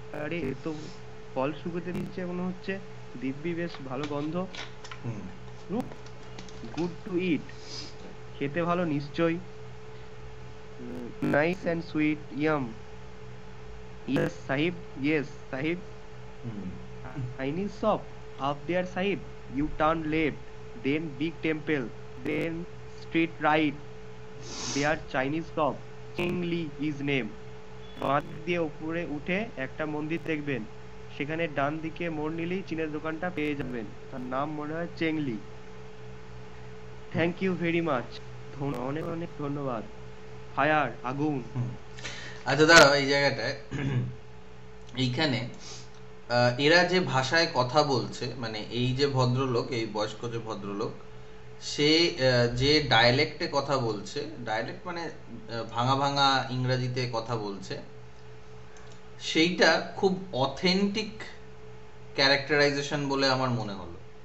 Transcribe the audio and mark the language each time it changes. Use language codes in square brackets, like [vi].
[bn] আরে এ তো ফল শুকোতে দিচ্ছে মনে হচ্ছে, দিব্যি বেশ ভালো গন্ধ। হুম [en] Fruit good to eat, [bn] খেতে ভালো নিশ্চয়ই। [en] Nice and sweet, yum. Yes sahib, yes sahib. Hmm Chinese shop up there sahib. You turn left, then big temple, then straight right. Their Chinese shop, Chengli is name. [bn] বাঁ দিক দিয়ে উপরে উঠে একটা মন্দির দেখবেন, সেখানে ডান দিকে মোড় নিলেই চীনের দোকানটা পেয়ে যাবেন, তার নাম মনে হয় চেংলি। [en] thank you very much, [bn] অনেক অনেক ধন্যবাদ। ফায়ার, আগুন। আচ্ছা দাঁড়াও, এই জায়গাটায় এইখানে এরা যে ভাষায় কথা বলছে, মানে এই যে ভদ্রলোক, এই বয়স্ক যে ভদ্রলোক, সে যে ডায়ালেক্টে কথা বলছে, ডায়ালেক্ট মানে ভাঙা ভাঙা ইংরেজিতে কথা বলছে, সেইটা খুব অথেন্টিক ক্যারেক্টারাইজেশন বলে আমার মনে হলো।